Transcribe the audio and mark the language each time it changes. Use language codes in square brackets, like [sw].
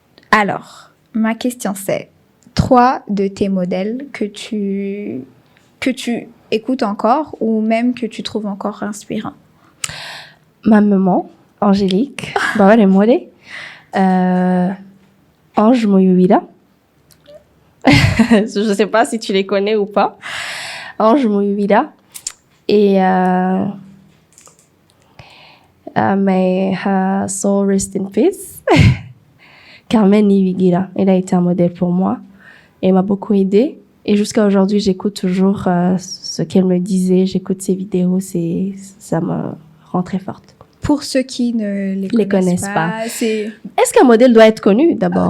[fr] Alors, ma question c'est 3 de tes modèles que tu écoutes encore ou même que tu trouves encore inspirants. Ma maman, Angélique, Baba de Mode, Ange Moyouila. Je ne sais pas si tu les connais ou pas. Ange Moyouila. Et [en] may her soul rest in peace. [fr] Carmen Niwigira. Elle a été un modèle pour moi. Elle m'a beaucoup aidée. Et jusqu'à aujourd'hui, j'écoute toujours ce qu'elle me disait. J'écoute ses vidéos. Ça me rend très forte. Pour ceux qui ne les connaissent pas. Est-ce qu'un modèle doit être connu d'abord?